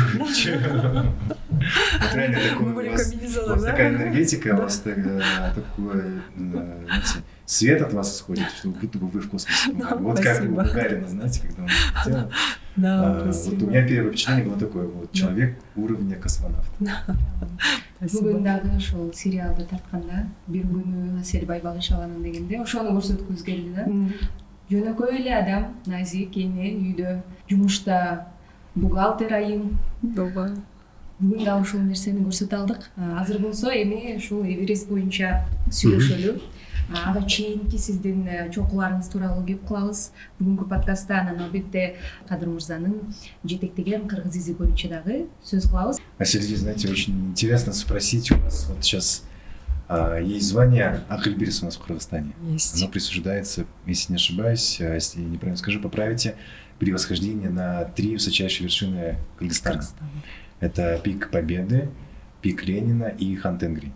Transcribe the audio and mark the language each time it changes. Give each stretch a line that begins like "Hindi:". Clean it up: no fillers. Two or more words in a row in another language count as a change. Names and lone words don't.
Russian: Вот реально такое, у вас такая энергетика, у вас такой, знаете, свет от вас исходит, что будто бы вы в космосе. Вот как у Гагарина, знаете, когда он летел. Вот у меня первое впечатление было такое, вот человек уровня космонавта.
Kyrgyz: Бүгүн дагы ошол сериалды тартканда бир күнү Асель Байбагышеванын дегенде ошону көрсөткүбүз келди да. Жөнөкөй эле адам, назик, эне, үйдө, жумушта, бухгалтер айым. Бүгүн да ушул нерсени көрсөтө алдык. Азыр болсо эми ушул Эверест боюнча сүйлөшөлү. Ага чейинки сиздин чокуларыңыз тууралуу кеп кылабыз. Бүгүнкү подкастта анан албетте Кадыр мырзанын жетектеген кыргыз изи боюнча дагы сөз кылабыз.
Russian: Асель, знаете, очень интересно спросить у вас вот сейчас Есть звание Акыльбирс у нас в Кыргызстане. Есть. Оно присуждается, если не ошибаюсь, если неправильно скажу, поправите, при восхождении на 3 высочайшие вершины Кыргызстана. Это пик Победы, пик Ленина и Хан-Тенгри.